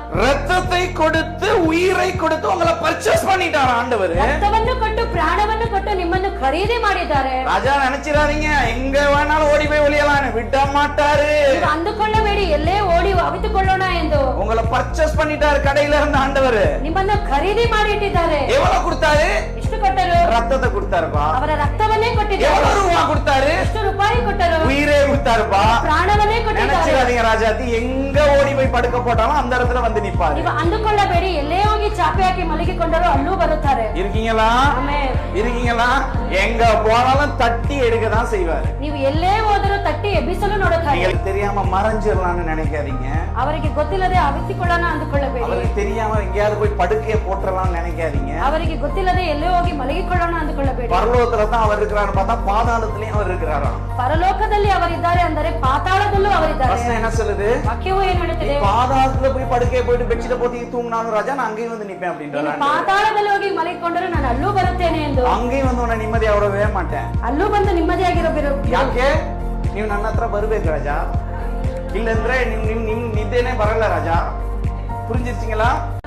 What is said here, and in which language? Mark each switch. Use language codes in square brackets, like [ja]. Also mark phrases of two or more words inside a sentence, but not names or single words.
[ta] ரத்தத்தை கொடுத்து உயிரை கொடுத்து உங்களை பர்ச்சேஸ் பண்ணிட்டார் ஆண்டவர். [kn] ರಕ್ತವನ್ನು ಕೊಟ್ಟು ಪ್ರಾಣವನ್ನು ಕೊಟ್ಟು ನಿಮ್ಮನ್ನು ಖರೀದಿ ಮಾಡಿದ್ದಾರೆ. [ta] ராஜா நினைச்சிடாதீங்க எங்க வேணாலும் ஓடி போய் ஒளியலாம், விட மாட்டாரு. [kn] ನೀವು ಅಂದುಕೊಳ್ಳಬೇಡಿ ಎಲ್ಲೇ ಓಡಿ ಅವಿತುಕೊಳ್ಳೋಣ ಎಂದು. [ta] உங்களை பர்ச்சேஸ் பண்ணிட்டாரு கடையில இருந்த ஆண்டவர். [kn] ನಿಮ್ಮನ್ನು ಖರೀದಿ ಮಾಡಿ ಇಟ್ಟಿದ್ದಾರೆ. [ta] எவ்வளவு கொடுத்தாரு? [kn] ಎಷ್ಟು ಕೊಟ್ಟರು? [ta] ரத்தத்தை கொடுத்தாருப்பா. [kn] ಅವರ ರಕ್ತವನ್ನೇ ಕೊಟ್ಟಿದ್ದಾರೆ. [ta] எவ்வளவு ரூபா கொடுத்தாரு? [kn] ಎಷ್ಟು ರೂಪಾಯಿ ಕೊಟ್ಟರು? [ta] உயிரே கொடுத்தாருப்பா. [kn] ಪ್ರಾಣವನ್ನೇ ಕೊಟ್ಟಿದ್ದಾರೆ. [ta] நினைச்சிடாதீங்க ராஜாத்தி எங்க ஓடி போய் படுக்க போட்டாலும் அந்த இடத்துல வந்து நிப்பாரு. [kn] ನೀವು ಅಂದುಕೊಳ್ಳಬೇಡಿ ಎಲ್ಲೇ ಹೋಗಿ ಚಾಪೆ ಹಾಕಿ ಮಲಗಿಕೊಂಡರು ಅಲ್ಲೂ ಬರುತ್ತಾರೆ. [ta] இருக்கீங்களா? [kn] ಆಮೆನ್. [ta] இருக்கீங்களா? எங்க போனாலும் தட்டி எடுக்க தான் செய்வாரு. [kn] ನೀವು ಎಲ್ಲೇ ಹೋದರೂ ತಟ್ಟಿ ಎಬ್ಬಿಸಲು ನೋಡುತ್ತಾರೆ. [ta] உங்களுக்கு தெரியாம மறைஞ்சிடலாம்னு நினைக்காதீங்க. [kn] ಅವರಿಗೆ ಗೊತ್ತಿಲ್ಲದೆ ಅವಿತುಕೊಳ್ಳೋಣ ಅಂದುಕೊಳ್ಳಬೇಡಿ. [ta] அவருக்கு தெரியாம எங்கேயாவது போய் படுக்கைய போட்டுறலாம்னு நினைக்காதீங்க. [kn] ಅವರಿಗೆ ಗೊತ್ತಿಲ್ಲದೆ ಎಲ್ಲೇ ಹೋಗಿ ಮಲಗಿಕೊಳ್ಳೋಣ ಅಂದುಕೊಳ್ಳಬೇಡಿ. [ta] பரலோகத்துல தான் அவர் இருக்கிறாரு பார்த்தா பாதாளத்திலயும் அவர் இருக்கிறாராம். [kn] ಪರಲೋಕದಲ್ಲಿ ಅವರಿದ್ದಾರೆ ಅಂದರೆ ಪಾತಾಳದಲ್ಲೂ ಅವರಿದ್ದಾರೆ. [ta] வசனம் என்ன சொல்லுது? [kn] ವಾಕ್ಯವು ಏನು ಹೇಳುತ್ತದೆ? [ta] பாதாளத்துல போய் படுக்கைய போயிட்டு பெட்ஷீட் போத்தி தூங்கினாலும் ராஜா நான் அங்கேயும் வந்து நிப்பேன் அப்படின்றாரு. [kn] ಪಾತಾಳದಲ್ಲಿ ಹೋಗಿ ಮಲಗಿಕೊಂಡರೆ ನಾನು ಅಲ್ಲೂ ಬರುತ್ತೇನೆ ಎಂದು. [ta] அங்கேயும் வந்து உன்னை நிம்மதியா விடவே ಮಾಟೇನ್. [kn] ಅಲ್ಲೂ ಬಂದು ನೆಮ್ಮದಿಯಾಗಿರಬೇಕು. ಯಾಕೆ? ನೀವು ನನ್ನ ಹತ್ರ ಬರ್ಬೇಕು ರಾಜಾ, ಇಲ್ಲಂದ್ರೆ ನಿಮ್ ನಿದ್ದೇನೆ ಬರಲ್ಲ ರಾಜಾ. [ta] புரிஞ்சிருச்சீங்களா?